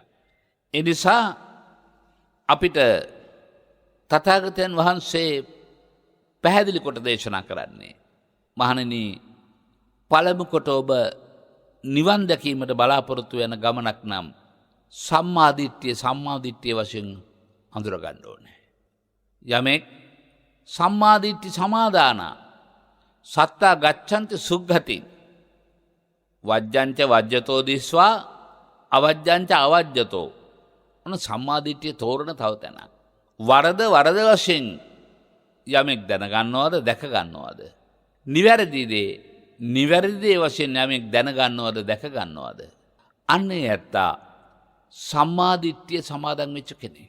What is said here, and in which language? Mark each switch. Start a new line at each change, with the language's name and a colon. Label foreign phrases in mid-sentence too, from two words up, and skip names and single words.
Sinhala: ඒ නිසා අපිට තථාගතයන් වහන්සේ පැහැදිලි කොට දේශනා කරන්නේ මහණෙනි පළමු කොට ඔබ නිවන් දැකීමට බලාපොරොත්තු වෙන ගමනක් නම් සම්මාදිට්ඨිය වශයෙන් හඳුර ගන්න ඕනේ. යමෙක්
Pali: සම්මාදිට්ඨි සමාදාන සත්තා ගච්ඡන්ති සුග්ගති වජ්ජංච වජ්ජතෝ දිස්වා අවජ්ජංච අවජ්ජතෝ
Sinhala: ඔන්න සම්මාදිට්ඨිය තෝරන තව තැනක්. වරද වශයෙන් යමෙක් දැනගන්නවද දැක ගන්නවද? නිවැරදි දේ වශයෙන් යමෙක් දැනගන්නවද දැක ගන්නවද? අන්නේ ඇත්තා සම්මාදිට්ඨිය සමාදන් වෙච්ච කෙනෙක්.